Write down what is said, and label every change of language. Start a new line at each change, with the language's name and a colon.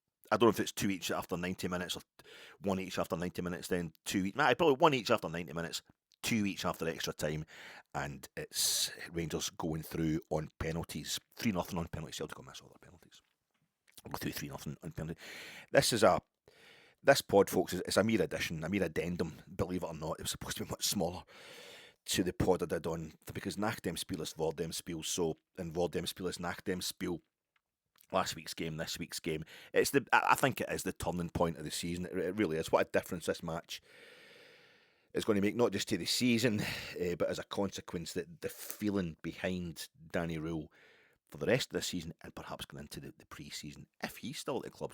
English: I don't know if it's 2 each after 90 minutes, or 1 each after 90 minutes, then 2 each. Probably 1 each after 90 minutes, 2 each after extra time, and it's Rangers going through on penalties. 3-0 on penalties. Celtic will miss all their penalties. I'll go through 3-0 on penalties. This pod, folks, is a mere addition, a mere addendum, believe it or not. It was supposed to be much smaller to the pod I did on, because
German: nach dem Spiel ist vor dem Spiel,
English: so, and
German: vor dem Spiel ist nach dem Spiel.
English: Last week's game, this week's game. I think it is the turning point of the season. It really is. What a difference this match is going to make, not just to the season, but as a consequence, that the feeling behind Danny Röhl for the rest of the season, and perhaps going into the pre-season, if he's still at the club.